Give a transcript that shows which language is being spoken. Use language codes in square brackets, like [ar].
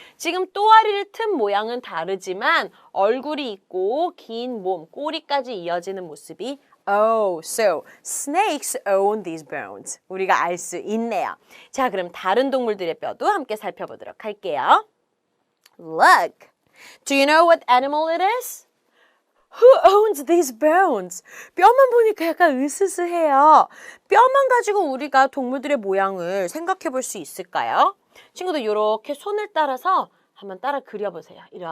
[ko] 지금 또아리를 튼 모양은 다르지만 얼굴이 있고 긴 몸, 꼬리까지 이어지는 모습이 [en] Oh, so snakes own these bones. [ko] 우리가 알 수 있네요. 자, 그럼 다른 동물들의 뼈도 함께 살펴보도록 할게요. [en] Look. Do you know what animal it is? Who owns these bones? [ko] 뼈만 보니까 약간 으스스해요. 뼈만 가지고 우리가 동물들의 모양을 생각해 볼 수 있을까요? 친구들 이렇게 손을 따라서 한번 따라 그려보세요.